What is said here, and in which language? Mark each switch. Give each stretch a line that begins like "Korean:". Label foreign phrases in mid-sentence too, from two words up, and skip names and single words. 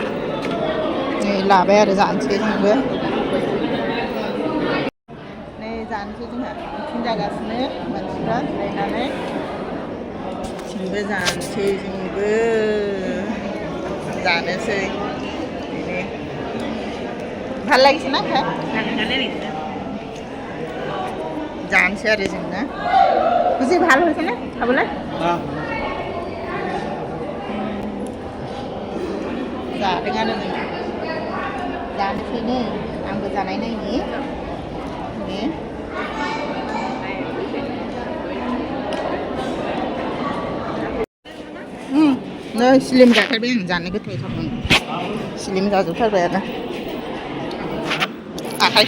Bodo: नै लाबाय आरो जानोसै जोंबो नै जानोसै जोंहा ओंखाम जागासिनो मानसिफ्रा जिरायनानै जोंबो जानोसै जानोसै
Assamese: ভাল লাগিছে না খাই
Bodo: जानोसै आरो जोंना बुझि
Assamese: ভাল হৈছে না খাবলৈ
Bodo: जादोंआनो जों जानोसै नै आंबो जानाय नायनि नै स्लिम जाथारबाय आं जानो गोथावथारमोन स्लिम जाजोबथारबाय आरो आखाइ